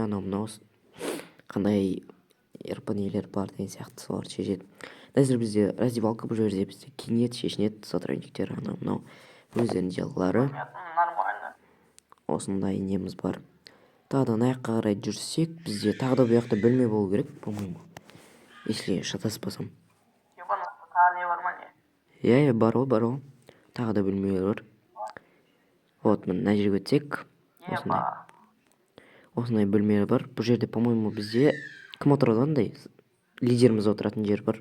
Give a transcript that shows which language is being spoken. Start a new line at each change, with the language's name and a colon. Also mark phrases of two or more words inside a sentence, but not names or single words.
Kazakh: Мынау қандай нелер бар деген сияқты соларды шешеді. Қазір бізде раздевалка, бұл жерде бізде киінеді, шешінеді сотрудниктер, мынау өздерінің делолары. Нормально. Осындай неміз бар. Тағы да мына жаққа қарай жүрсек, бізде тағы да бұл жақта бөлме болу керек,
Russian: по-моему, если шатаспасам.
Kazakh: Тағы не бар ма не? Иә, бар ғой. Тағы да бөлмелер бар. Вот, мына жерге өтсек, осындай бөлмелер бар. Бұл жерде, по-моему, бізде кім отырады, андай лидеріміз отыратын жер бар.